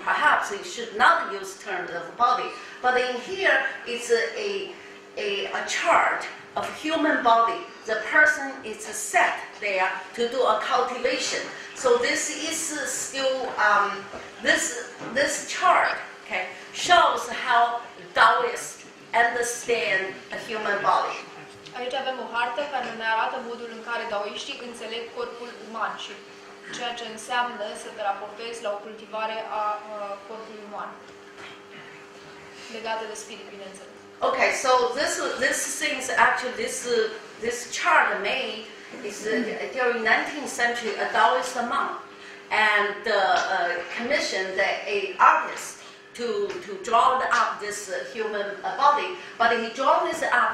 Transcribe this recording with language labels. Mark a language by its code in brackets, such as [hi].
[en] Perhaps we should not use terms of body. But in here, it's a chart of human body. The person is set there to do a cultivation. So this is still, this chart, okay, shows how Daoists understand a human body. [ro] Aici avem o hartă care ne arată modul în care daoiștii înțeleg corpul uman și ceea ce înseamnă să te raportezi la o cultivare a corpului uman. Legată de spirit, bineînțeles. [en] Okay, so this things actually this chart made is during 19th century a Daoist monk and commissioned a artist to draw up this human body, but he draw this up.